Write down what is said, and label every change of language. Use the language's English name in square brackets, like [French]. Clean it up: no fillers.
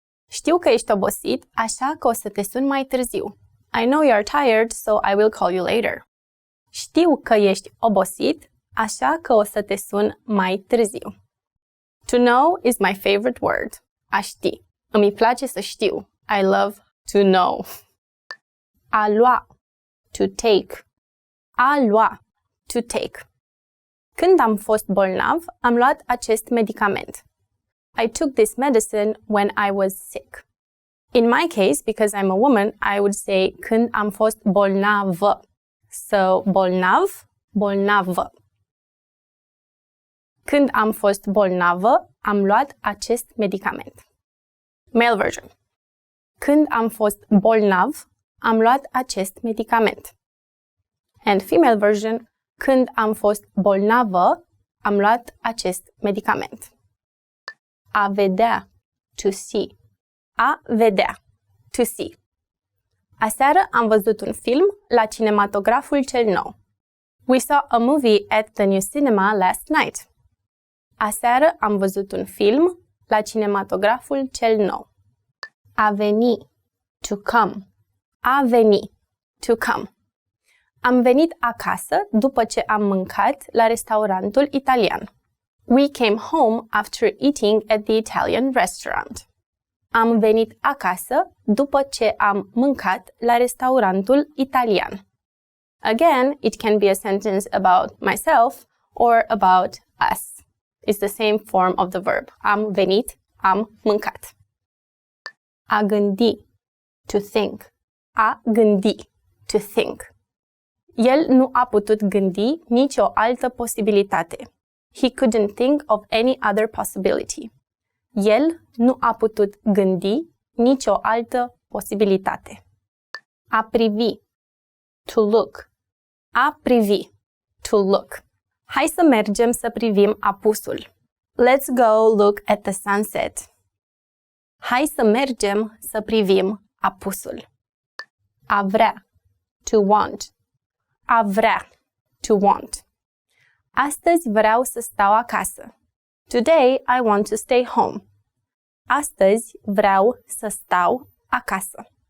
[Romanian] Știu că ești obosit, așa că o să te sun mai târziu. [English] I know you're tired, so I will call you later. [Romanian] Știu că ești obosit, așa că o să te sun mai târziu. [English] To know is my favorite word. [Romanian] A ști. Îmi place să știu. [English] I love to know. A lua, to take. A lua, to take. [Romanian] Când am fost bolnav, am luat acest medicament. [English] I took this medicine when I was sick. In my case, because I'm a woman, I would say [Romanian] când am fost bolnavă. [English] So, bolnav, bolnavă. [Romanian] Când am fost bolnavă, am luat acest medicament. [English] Male version. [Romanian] Când am fost bolnav, am luat acest medicament. [English] And female version. [Romanian] Când am fost bolnavă, am luat acest medicament. [English] A vedea, to see. A vedea, to see. [Romanian] Aseară am văzut un film la cinematograful cel nou. [English] We saw a movie at the new cinema last night. [Romanian] Aseară am văzut un film la cinematograful cel nou. [English] A veni, to come. A veni, to come. [Romanian] Am venit acasă după ce am mâncat la restaurantul italian. [English] We came home after eating at the Italian restaurant. [Romanian] Am venit acasă după ce am mâncat la restaurantul italian. [English] Again, it can be a sentence about myself or about us. It's the same form of the verb. [Romanian] Am venit, am mâncat. A gândi, [English] to think. A gândi, to think. [Romanian] El nu a putut gândi nicio altă posibilitate. [English] He couldn't think of any other possibility. [Romanian] El nu a putut gândi nicio altă posibilitate. [English] A privi, to look. A privi, to look. [Romanian] Hai să mergem să privim apusul. [English] Let's go look at the sunset. [Romanian] Hai să mergem să privim apusul. A vrea, [English] to want. [Romanian] A vrea, [English] to want. [Romanian] Astăzi vreau să stau acasă. [English] Today I want to stay home. [Romanian] Astăzi vreau să stau acasă.